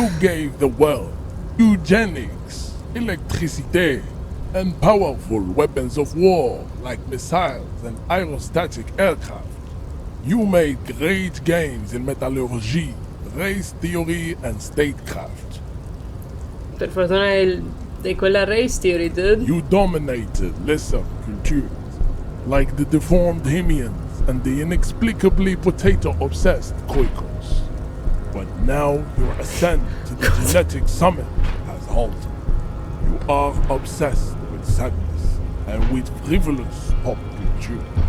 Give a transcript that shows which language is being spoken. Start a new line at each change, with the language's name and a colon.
English: You gave the world eugenics, electricity, and powerful weapons of war like missiles and aerostatic aircraft. You made great gains in metallurgy, race theory, and statecraft.
Italian: Per fortuna di quella race theory, dude.
English: You dominated lesser cultures, like the deformed Hemians and the inexplicably potato-obsessed Quakers. But now your ascent to the genetic summit has halted. You are obsessed with sadness and with frivolous pop culture.